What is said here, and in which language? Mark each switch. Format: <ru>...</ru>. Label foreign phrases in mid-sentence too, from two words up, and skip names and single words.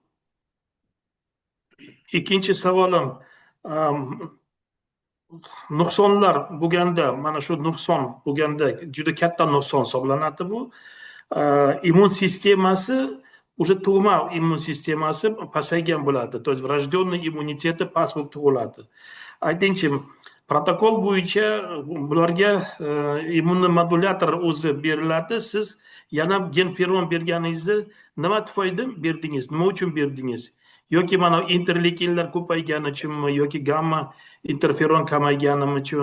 <uz>Ikkinchi savolim, nuqsonlar bo'lganda, mana shu nuqson bo'lganda juda katta nuqson hisoblanadi bu. immun sistemasi уже tug'ma immun sistemasi pasaygan bo'ladi.</uz> <ru>То есть врожденный</ru> <uz>immuniteti past bo'lib tug'iladi. Aytingchi, protokol bo'yicha bularga immunomodulyator o'zi beriladi. Siz yana genferon berganingizni nima tufayli berdingiz? Nima uchun berdingiz? Yoki mana interleykinlar ko'paygani uchunmi yoki gamma interferon kamaygani uchun?</uz>